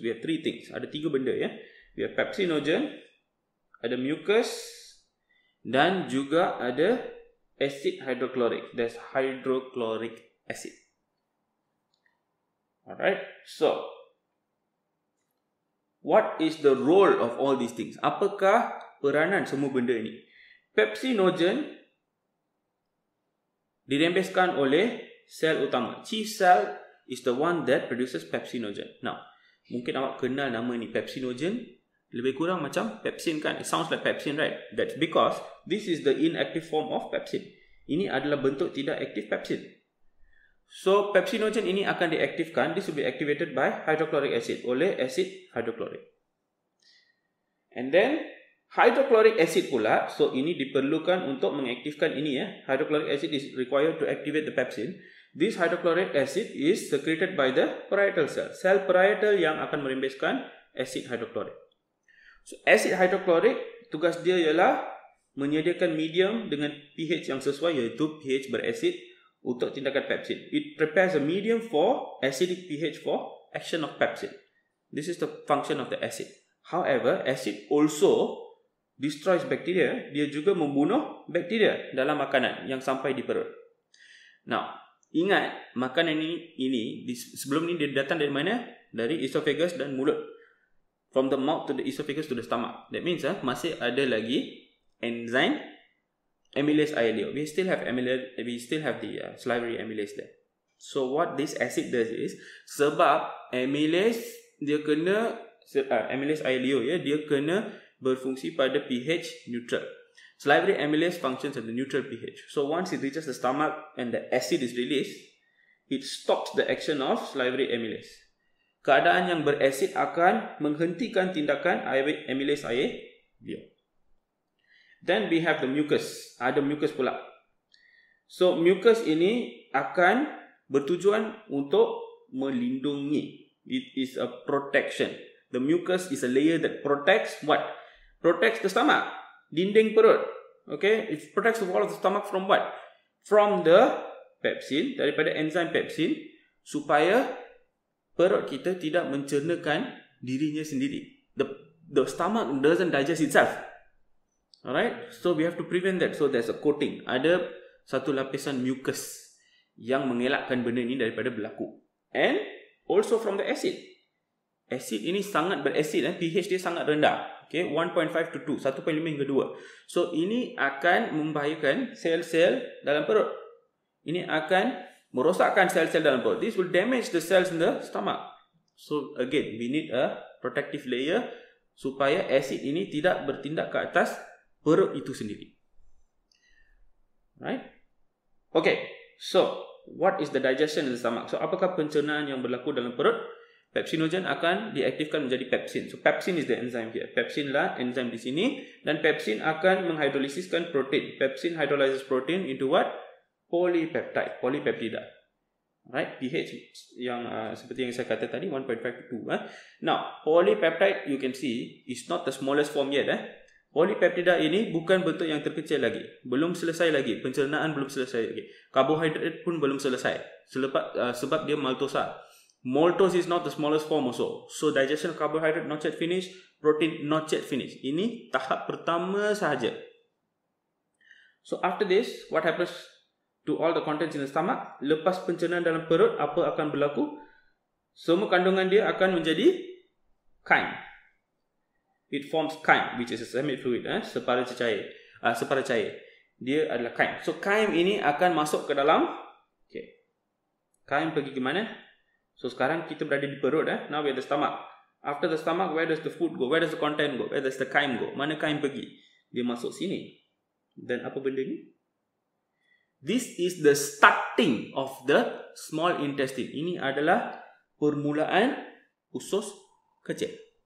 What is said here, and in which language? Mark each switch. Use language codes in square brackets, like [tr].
[en] We have 3 things. [ms] Ada 3 benda, ya. [en] We have pepsinogen, [ms] ada mucus, dan juga ada acid hydrochloric. [en] That's hydrochloric acid. Alright, so what is the role of all these things? [ms] Apakah peranan semua benda ini? Pepsinogen dirembeskan oleh sel utama. [en] Chief cell is the one that produces pepsinogen. Now, [ms] mungkin awak kenal nama ni, [en] pepsinogen. [ms] Lebih kurang macam pepsin kan? [en] It sounds like pepsin, right? That's because this is the inactive form of pepsin. [ms] Ini adalah bentuk tidak aktif pepsin. So, pepsinogen ini akan diaktifkan. [en] This will be activated by hydrochloric acid, [ms] oleh acid hydrochloric. And then, hydrochloric acid pula, so ini diperlukan untuk mengaktifkan ini ya. [en] Hydrochloric acid is required to activate the pepsin. This hydrochloric acid is secreted by the parietal cell. [ms] Sel parietal yang akan merembeskan acid hydrochloric. So, acid hydrochloric, tugas dia ialah menyediakan medium dengan pH yang sesuai, iaitu pH berasid untuk tindakan pepsin. [en] It prepares a medium for acidic pH for action of pepsin. This is the function of the acid. However, acid also destroys bacteria. [ms] Dia juga membunuh bakteria dalam makanan yang sampai di perut. Now, ingat, makanan ini sebelum ini dia datang dari mana? Dari esophagus dan mulut. [en] From the mouth to the esophagus to the stomach. [ms] That means masih ada lagi enzyme amylase ILO. [en] We still have the salivary amylase there. So what this acid does is, [ms] sebab amylase dia kena amylase ILO ya, dia kena berfungsi pada pH neutral. [en] Salivary amylase functions at the neutral pH. So once it reaches the stomach and the acid is released, it stops the action of salivary amylase. [ms] Keadaan yang berasid akan menghentikan tindakan amylase ILO. [en] Then we have the mucus. [ms] Ada mucus pula. So mucus ini akan bertujuan untuk melindungi. [en] It is a protection. The mucus is a layer that protects what? Protects the stomach. [ms] Dinding perut. [en] Okay? It protects the wall of the stomach from what? From the pepsin. [ms] Daripada enzim pepsin. Supaya perut kita tidak mencernakan dirinya sendiri. [en] The stomach doesn't digest itself. Alright, so we have to prevent that. So there's a coating. [ms] Ada satu lapisan mucus yang mengelakkan benda ini daripada berlaku. [en] And also from the acid. [ms] Acid ini sangat berasid. pH dia sangat rendah. Okay, 1.5 to 2. 1.5 hingga 2. So ini akan membahayakan sel-sel dalam perut. Ini akan merosakkan sel-sel dalam perut. [en] This will damage the cells in the stomach. So again, we need a protective layer [ms] supaya acid ini tidak bertindak ke atas perut itu sendiri. [en] Right? Okay, so what is the digestion in the stomach? [ms] So apakah pencernaan yang berlaku dalam perut? Pepsinogen akan diaktifkan menjadi pepsin. [en] So pepsin is the enzyme here. [ms] Pepsin lah enzyme di sini, dan pepsin akan menghidrolisiskan protein. [en] Pepsin hydrolyzes protein into what? Polypeptide, polypeptida. Right? [ms] pH yang seperti yang saya kata tadi 1.5 to 2. [en] Now, polypeptide you can see is not the smallest form yet. [ms] Polypeptida ini bukan bentuk yang terkecil lagi. Belum selesai lagi. Pencernaan belum selesai lagi. Karbohidrat pun belum selesai. Sebab dia maltosa. [en] Maltose is not the smallest form also. So digestion of carbohydrate not yet finished. Protein not yet finished. [ms] Ini tahap pertama sahaja. [en] So after this, what happens to all the contents in the stomach? [ms] Lepas pencernaan dalam perut, apa akan berlaku? Semua kandungan dia akan menjadi chyme. [en] It forms chyme, which is a semi-fluid, [ms] separa cair. Dia adalah chyme. So chyme ini akan masuk ke dalam. Okay. Chyme pergi ke mana? So sekarang kita berada di perut. [en] Now we have the stomach. After the stomach, where does the food go? Where does the content go? Where does the chyme go? [ms] Mana chyme pergi? Dia masuk sini. Dan apa benda ni? [en] This is the starting of the small intestine. [ms] Ini adalah permulaan usus kecil.